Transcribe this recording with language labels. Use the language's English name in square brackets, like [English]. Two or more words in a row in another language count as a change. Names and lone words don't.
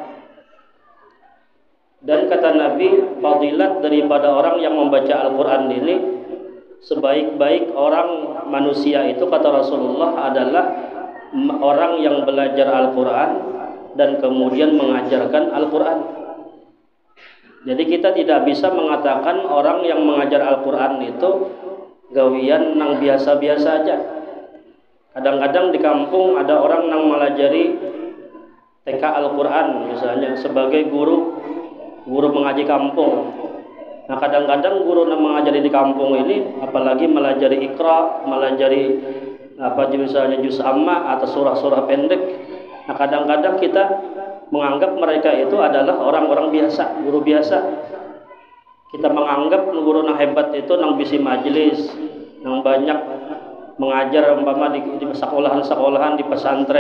[Indonesian] Dan kata Nabi, fadilat daripada orang yang membaca Al-Quran ini, sebaik-baik orang manusia itu kata Rasulullah adalah orang yang belajar Al-Quran dan kemudian mengajarkan Al-Quran. [Banjar] Jadi kita tidak bisa mengatakan orang yang mengajar Al-Quran itu gawian nang biasa-biasa aja. Kadang-kadang di kampung ada orang nang melajari TK Al-Quran misalnya sebagai guru mengaji kampung. [Indonesian] Nah kadang-kadang guru yang mengajari di kampung ini apalagi melajari Iqra, melajari misalnya juz amma atau surah-surah pendek. Nah kadang-kadang kita menganggap mereka itu adalah orang-orang biasa, guru biasa. [Banjar] Kita menganggap guru yang hebat itu yang bisi majelis, yang banyak mengajar umpama di sekolahan-sekolahan di pesantren.